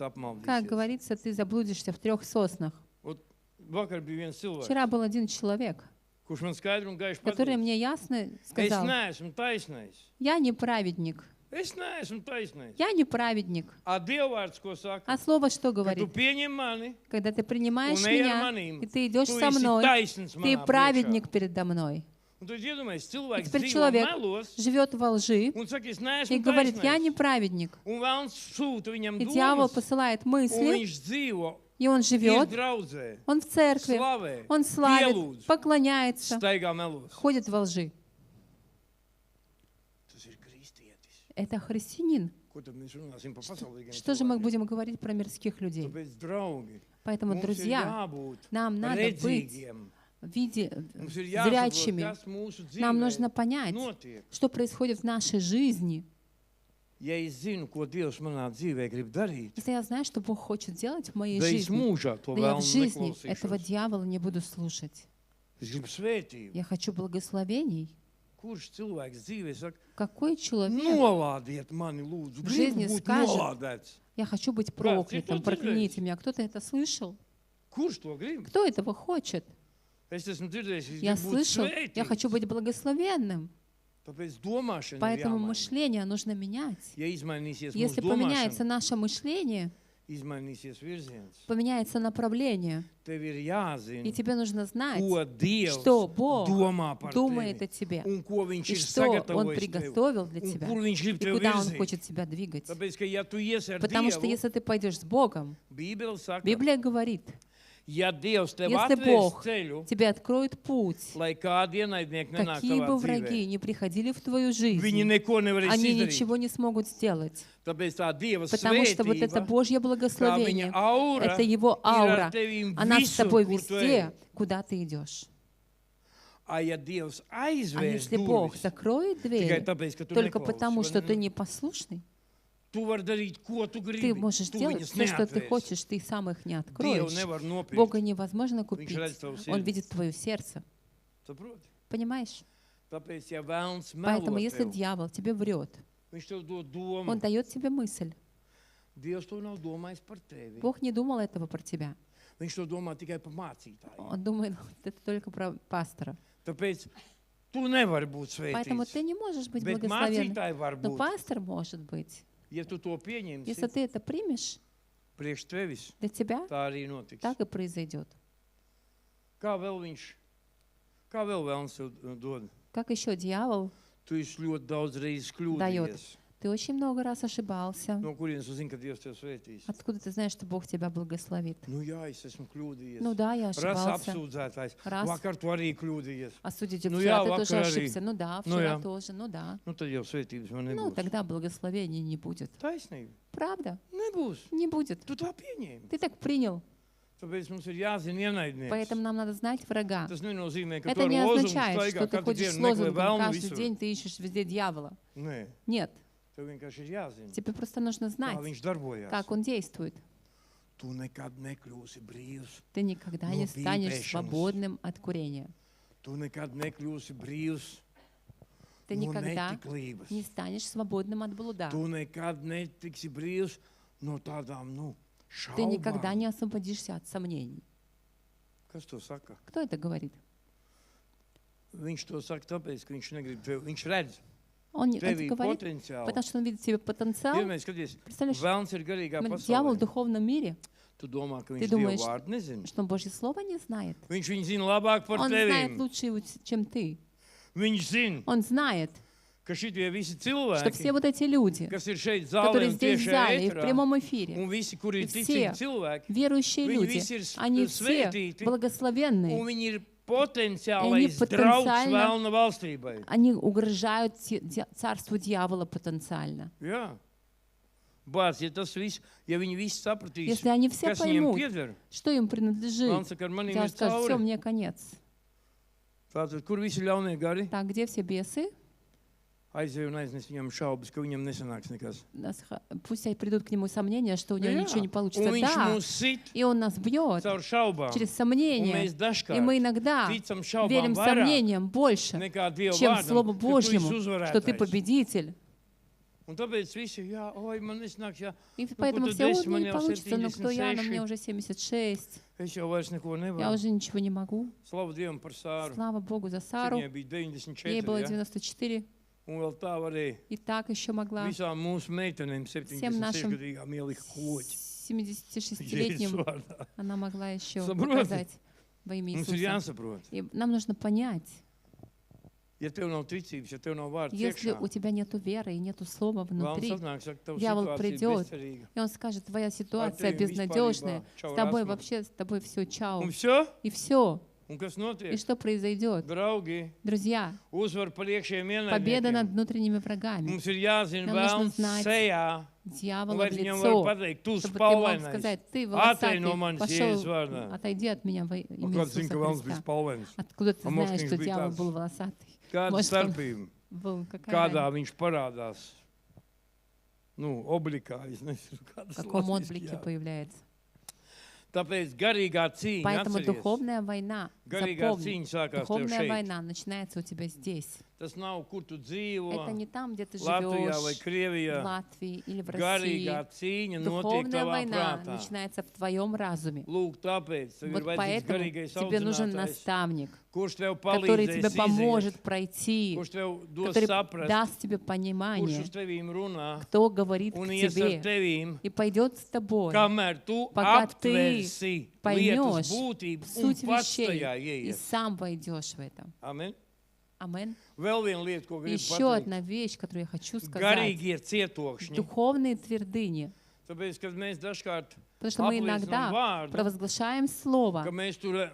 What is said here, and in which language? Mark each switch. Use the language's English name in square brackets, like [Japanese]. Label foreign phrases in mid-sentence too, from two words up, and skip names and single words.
[Russian] как [Latvian] apmaldīsies. [Russian] говорится, ты заблудишься в 3 соснах. [Latvian] Ot, vakar bija viens cilvēks, [Russian] Вчера был один человек, [Latvian] kurš man skaidri un gaiši [Russian] который [Latvian] pateica, [Russian] мне ясно [Latvian] es [Russian] сказал: [Latvian] neesmu taisnais. [Russian] я не праведник, [Latvian] Es neesmu taisnais. [Russian] я не праведник. [Latvian] A Dievvvārds, ko saka, [Russian] А слово что [Latvian] ka tu [Russian] говорит? [Latvian] pieņem mani, [Russian] Когда ты принимаешь [Latvian] un ej ar [Russian] меня, [Latvian] manīm, [Russian] и ты идешь [Latvian] tu [Russian] со [Latvian] esi [Russian] мной, [Latvian] taisns [Russian] ты [Latvian] manā [Russian] праведник передо мной. [Latvian] priekšā. Un tu iedomājies, [Russian] И [Latvian] cilvēks [Russian] теперь [Latvian] dzīvo [Russian] человек [Latvian] melos [Russian] живет во лжи [Latvian] un saka, es [Russian] и [Latvian] neesmu [Russian] говорит: я не [Latvian] taisnais. [Russian] праведник. [Latvian] Un vēlns sūta viņam [Russian] И дьявол [Latvian] domas, [Russian] посылает [Latvian] un [Russian] мысли, [Latvian] viņš dzīvo, [Russian] и он [Latvian] ir [Russian] живет, [Latvian] draudzē, [Russian] он в церкви, [Latvian] slavē, [Russian] он славит, [Latvian] pielūdz, [Russian] поклоняется, [Latvian] staigā melos. [Russian] ходит во лжи. [Latvian] Tas ir kristietis. [Russian] Это христианин. [Latvian] Ko tad mēs runāsim par pasaulīgiem [Russian] Что же мы [Latvian] cilvēkiem? [Russian] будем говорить про мирских людей? [Latvian] Tāpēc, draugi, [Russian] Поэтому, [Latvian] mums ir [Russian] друзья, [Latvian] jābūt [Russian] нам надо быть [Latvian] redzīgiem. [Russian] в виде [Latvian] Mums ir jāsaprot, [Russian] зрячими. [Latvian] kas mūsu [Russian] Нам [Latvian] dzīvē [Russian] нужно понять, [Latvian] notiek. [Russian] что происходит в нашей жизни. [Latvian] Ja es zinu, ko Dievs manā dzīvē grib darīt, [Russian] Если я знаю, что Бог хочет делать в моей [Latvian] tad es [Russian] жизни, [Latvian] mūžā to [Russian] да я в [Latvian] vēlmu [Russian] жизни этого [Latvian] neklausīšos. [Russian] дьявола не буду слушать. [Latvian] Es gribu svētību. [Russian] Я хочу благословений. [Latvian] Kurš cilvēks dzīvē saka, [Russian] Какой человек? [Latvian] nolādiet mani, lūdzu, [Russian] В жизни [Latvian] gribu būt [Russian] скажет, [Latvian] nolādēts. [Russian] Я хочу быть кто проклятым, это прокляните делает? меня. Кто-то это слышал? [Latvian] Kurš to grib? [Russian] Кто этого хочет? [Latvian] Es esmu dzirdējis, es [Russian] Я [Latvian] gribu būt [Russian] слышал, я хочу [Latvian] svētīts. [Russian] быть благословенным. [Latvian] Tāpēc domāšana ir [Russian] Поэтому [Latvian] jāmaina. [Russian] мышление нужно менять. [Latvian] Ja izmainīsies mūsu [Russian] Если поменяется [Latvian] domāšana, [Russian] наше мышление, [Latvian] izmainīsies virziens. [Russian] поменяется направление, [Latvian] Tev ir [Russian] и [Latvian] jāzina, [Russian] тебе нужно знать, [Latvian] ko Dievs [Russian] что Бог [Latvian] domā par [Russian] думает [Latvian] tevi. [Russian] о тебе, [Latvian] Un ko viņš [Russian] и [Latvian] ir [Russian] что Он [Latvian] sagatavojis tev. [Russian] приготовил для [Latvian] Un [Russian] тебя, [Latvian] kur viņš grib [Russian] и [Latvian] tev [Russian] куда Он [Latvian] virzīt. [Russian] хочет тебя двигать. [Latvian] Tāpēc, ka ja tu iesi ar [Russian] Потому что [Latvian] Dievu, [Russian] если ты пойдешь с Богом, [Latvian] Bībele saka, [Russian] Библия говорит, [Latvian] ja Dievs tev [Russian] если [Latvian] atvērs [Russian] Бог [Latvian] ceļu, [Russian] тебе откроет путь, [Latvian] lai kādi ienaidnieki nenāk [Russian] какие [Latvian] tavā [Russian] бы [Latvian] dzīvē, [Russian] враги не приходили в твою [Latvian] viņi [Russian] жизнь, [Latvian] neko nevarēs [Russian] они [Latvian] izdarīt. [Russian] ничего не смогут сделать. [Latvian] Tāpēc tā Dieva [Russian] Потому что вот это [Latvian] svētība, [Russian] Божье [Latvian] kā viņa [Russian] благословение, [Latvian] aura, [Russian] это Его [Latvian] ir ar [Russian] аура, [Latvian] tevi [Russian] она с [Latvian] visur, [Russian] тобой [Latvian] kur tu [Russian] везде, [Latvian] ej. [Russian] куда ты идешь. [Latvian] A ja Dievs [Russian] А [Latvian] aizvērs [Russian] если Бог [Latvian] durvis, [Russian] закроет [Latvian] tikai [Russian] двери [Latvian] tāpēc, ka tu [Russian] только [Latvian] neklausi, [Russian] потому, [Latvian] vai [Russian] что [Latvian] ne? [Russian] ты непослушный, [Latvian] Tu vari darīt, ko tu gribi. [Russian] ты можешь [Latvian] Tu [Russian] делать [Latvian] viņus [Russian] все, что ты [Latvian] neatvērsi. [Russian] хочешь, ты сам их не [Latvian] Dievu [Russian] откроешь. [Latvian] nevar nopirkt. [Russian] Бога невозможно купить. [Latvian] redz tavu [Russian] Он [Latvian] sirdi. [Russian] видит твое сердце. [Latvian] Saproti? [Russian] Понимаешь? [Latvian] Tāpēc, ja vēlns [Russian] Поэтому [Latvian] melo [Russian] если [Latvian] tev, [Russian] дьявол тебе врет, [Latvian] viņš tev dod domu. [Russian] он дает тебе мысль. [Latvian] Dievs to nav domājis par tevi. [Russian] Бог не думал этого про тебя. [Latvian] Viņš to domā tikai par mācītāju. [Russian] Он думает, это только про пастора. [Latvian] Tāpēc tu nevari būt [Russian] Поэтому [Latvian] svētīts. [Russian] ты не можешь быть [Latvian] Bet [Russian] благословенным. [Latvian] mācītāji var [Russian] Но [Latvian] būt. [Russian] пастор может быть. [Latvian] Ja tu to pieņemsi, [Russian] Если ты это примешь, [Latvian] priekš tevis, [Russian] для тебя [Latvian] tā arī notiks. [Russian] так и произойдет. [Latvian] Kā vēl vēlns tev dod? [Russian] Как еще дьявол? [Latvian] Tu esi ļoti daudz reizes [Russian] Дает. [Latvian] kļūdījies. [Russian] Ты очень много раз ошибался. [Latvian] No kurienes tu zini, ka Dievs tev svētīs? [Russian] Откуда ты знаешь, что Бог тебя благословит? [Latvian] Nu jā, es esmu kļūdījies. [Russian] Ну да, я [Latvian] Ras [Russian] ошибался. [Latvian] apsūdzētājs. [Russian] Раз. [Latvian] Vakar tu arī kļūdījies. [Russian] Осудите Ну, вчера, я ты тоже [Latvian] vakar arī. [Russian] ошибся. Ну да, Ну, вчера я. тоже, ну да. [Latvian] Nu tad jau svētības man [Russian] Ну, [Latvian] nebūs. [Russian] тогда благословения не будет. [Latvian] Taisnība. [Russian] Правда? [Latvian] Nebūs. [Russian] Не будет. [Latvian] Tu tā pieņēmi. [Russian] Ты так принял. [Latvian] Tāpēc mums ir jāzina ienaidnieks. [Russian] Поэтому нам надо знать врага. [Latvian] Tas nenozīmē, ka tu [Russian] Это [Latvian] ar [Russian] не [Latvian] lozungu [Russian] означает, [Latvian] staigā [Russian] что ты [Latvian] katru [Russian] ходишь с [Latvian] dienu meklē [Russian] лозунгом, [Latvian] vēlnu [Russian] каждый [Latvian] visur. [Russian] день ты ищешь везде дьявола. [Latvian] Nē, [Russian] Нет, [Latvian] tev vienkārši ir jāzina, [Russian] тебе просто нужно [Latvian] kā [Russian] знать, [Latvian] viņš darbojās. [Russian] как он действует. [Latvian] Tu nekad nekļūsi brīvs. [Russian] Ты никогда [Latvian] Но [Russian] не станешь [Latvian] пīpēšanas. [Russian] свободным от курения. [Latvian] Tu nekad nekļūsi brīvs [Russian] Ты [Latvian] no [Russian] никогда [Latvian] netiklības. [Russian] не станешь свободным от блуда. [Latvian] Tu nekad netiksi brīvs no tādām, [Russian] Ты никогда [Latvian] šaubām. [Russian] не освободишься от сомнений. [Latvian] Kas to saka? [Russian] Кто это говорит? [Latvian] Viņš to saka tāpēc, ka viņš negrib tevi. Viņš redz [Russian] Он это [Latvian] tevi [Russian] говорит, [Latvian] potenciāli. [Russian] потому что он видит в тебе потенциал. [Latvian] Pirmais, skaties, [Russian] Представляешь, [Latvian] vēlns ir garīgā [Russian] дьявол в [Latvian] pasaulē. [Russian] духовном мире, [Latvian] Tu domā, ka [Russian] Ты [Latvian] viņš [Russian] думаешь, [Latvian] Dievu vārdu nezina. [Russian] что он Божье Слово не знает. [Latvian] Viņš viņu zina labāk par [Russian] Он знает [Latvian] tevi. [Russian] лучше, чем ты. [Latvian] Viņš zina, [Russian] Он знает, [Latvian] ka šitie visi [Russian] что все [Latvian] cilvēki, [Russian] вот эти люди, [Latvian] kas ir šeit zālē [Russian] которые [Latvian] un [Russian] здесь в [Latvian] tiešā [Russian] зале и в [Latvian] ēterā, [Russian] прямом эфире, [Latvian] un visi, kuri [Russian] И [Latvian] ir [Russian] все [Latvian] ticīgi cilvēki, [Russian] верующие [Latvian] Viņi [Russian] люди, [Latvian] visi ir [Russian] они все [Latvian] svētīti, [Russian] благословенные, [Latvian] un viņi ir potenciālais draugs vēlna valstībai. [Russian] Они угрожают царству дьявола потенциально. [Latvian] Jā. Bāc, ja tas viss, ja viņi visi sapratīs, [Russian] Если они все [Latvian] kas viņiem [Russian] поймут, [Latvian] pieder, [Russian] что им принадлежит, [Latvian] Vēlns saka, ar manīm [Russian] дьявол [Latvian] ir [Russian] скажет, все, [Latvian] cauri. [Russian] мне конец. [Latvian] Tātad, kur visi ļaunie gari? [Russian] Так, где все бесы? [Latvian] Aizēju un aiznes viņam šaubas, ka viņam nesanāks nekas. [Russian] Пусть придут к нему сомнения, что у него [Latvian] Jā. [Russian] ничего не получится. [Latvian] Un viņš [Russian] Да, [Latvian] mūs sit [Russian] и он нас бьет [Latvian] caur šaubām. [Russian] через [Latvian] Un [Russian] сомнения. [Latvian] mēs [Russian] И [Latvian] dažkārt [Russian] мы иногда [Latvian] ticam šaubām [Russian] верим [Latvian] vairāk [Russian] сомнениям больше, [Latvian] nekā Dieva [Russian] чем [Latvian] vārdam, [Russian] Слову [Latvian] ka tu [Russian] Божьему, [Latvian] esi [Russian] что ты [Latvian] uzvarētājs. [Russian] победитель. [Latvian] Un tāpēc visi, jā, oi, man nesanāks, jā, [Russian] И [Latvian] ko [Russian] поэтому [Latvian] tu [Russian] все, [Latvian] desi, man [Russian] не [Latvian] jau [Russian] получится, ну кто я, но 76. мне уже 76, [Latvian] Es jau vairs neko [Russian] я [Latvian] nevaru. [Russian] уже ничего не могу. [Latvian] Slavu Dievam par Sāru. [Russian] Слава Богу за [Latvian] Cik [Russian] Сару, [Latvian] viņai bija [Russian] ей [Latvian] 94, [Russian] было [Latvian] jā? [Russian] 94, [Latvian] Un vēl tā varēja [Russian] и так еще могла [Latvian] visām mūsu meitenēm [Russian] Всем нашим [Latvian] 76-gadīgām ielikt koķi. [Russian] 76-летним, [Latvian] Jēzus vārdā. [Russian] она могла еще [Latvian] Saproti? [Russian] показать во имя [Latvian] Mums ir [Russian] Иисуса. [Latvian] jāsaprot. [Russian] И нам нужно понять, [Latvian] Ja tev nav ticības, ja tev nav vārds [Russian] если [Latvian] iekšā, [Russian] у тебя нету веры и нету слова [Latvian] vēlams [Russian] внутри, [Latvian] atnāk, saka, tava [Russian] дьявол [Latvian] situācija ir [Russian] придет, [Latvian] bezcerīga. [Russian] и он скажет, твоя ситуация [Latvian] tevi [Russian] безнадежная, [Latvian] vispārībā [Russian] с тобой [Latvian] čau [Russian] вообще, с тобой все чао. [Latvian] Un все? [Russian] И все. [Latvian] Un kas [Russian] И [Latvian] notiek? [Russian] что произойдет? [Latvian] Draugi, [Russian] Друзья, [Latvian] uzvar par iekšējiem [Russian] победа над [Latvian] ienaidniekiem. [Russian] внутренними врагами. [Latvian] Mums ir jāzina [Russian] Нам нужно [Latvian] vēlns [Russian] знать [Latvian] sejā, [Russian] Дьявола [Latvian] lai [Russian] в [Latvian] viņam var [Russian] лицо, [Latvian] pateikt, tu [Russian] чтобы ты мог [Latvian] spalvainais. [Russian] сказать, ты [Latvian] Atej [Russian] волосатый, [Latvian] no manis Jēzus [Russian] пошел, [Latvian] vārdā. [Russian] отойди от меня во [Latvian] Un [Russian] имя [Latvian] kāds zina, [Russian] Иисуса [Latvian] ka vēlns bija [Russian] Христа. [Latvian] spalvains? [Russian] Откуда ты А может, знаешь, [Latvian] viņš [Russian] что [Latvian] bija [Russian] дьявол [Latvian] tāds? [Russian] был волосатый? [Latvian] Kāda [Russian] Может, он [Latvian] starpība? [Russian] был, какая [Latvian] Kādā [Russian] разница? [Latvian] viņš parādās? Nu, oblikā, es nezinu, [Russian] В [Latvian] kādas [Russian] каком [Latvian] latviski, [Russian] облике [Latvian] jā. [Russian] появляется? [Latvian] Tāpēc garīgā cīņa, [Russian] Поэтому [Latvian] atceries, [Russian] духовная война, [Latvian] garīgā [Russian] запомни, [Latvian] cīņa sākās tev [Russian] духовная [Latvian] šeit. [Russian] война начинается у тебя здесь. [Latvian] Tas nav, kur tu dzīvo, [Russian] Это не там, где ты [Latvian] Latvijā vai [Russian] живешь, в [Latvian] Krievijā. [Russian] Латвии или в [Latvian] Garīgā [Russian] России. [Latvian] cīņa notiek [Russian] Духовная [Latvian] tavā [Russian] война [Latvian] prātā. [Russian] начинается в твоем разуме. [Latvian] Lūk, tāpēc tev ir [Russian] Вот [Latvian] vajadzīgs [Russian] поэтому [Latvian] garīgais [Russian] тебе нужен [Latvian] audzinātājs, [Russian] наставник, [Latvian] kurš tev [Russian] который [Latvian] palīdzēs [Russian] тебе поможет [Latvian] iziet, [Russian] пройти, [Latvian] kurš tev dos [Russian] который [Latvian] saprast, [Russian] даст тебе [Latvian] kurš [Russian] понимание, [Latvian] uz tevīm runā [Russian] кто говорит к [Latvian] un ies ar [Russian] тебе [Latvian] tevīm, [Russian] и пойдет с тобой, [Latvian] kamēr tu [Russian] пока ты [Latvian] aptversi lietas [Russian] поймешь [Latvian] būtību un [Russian] суть [Latvian] pats [Russian] вещей [Latvian] tajā [Russian] и [Latvian] ieies. [Russian] сам войдешь в это. [Latvian] Amen. [Russian] Амин. [Latvian] Vēl viena lieta, ko gribu [Russian] Еще [Latvian] pateikt. [Russian] одна вещь, которую я хочу сказать. [Latvian] Garīgie cietokšņi. [Russian] Духовные твердыни. [Latvian] Tāpēc, kad mēs dažkārt [Russian] Потому что мы [Latvian] apliecinām [Russian] иногда [Latvian] vārdu, [Russian] провозглашаем [Latvian] ka [Russian] Слово, [Latvian] mēs tur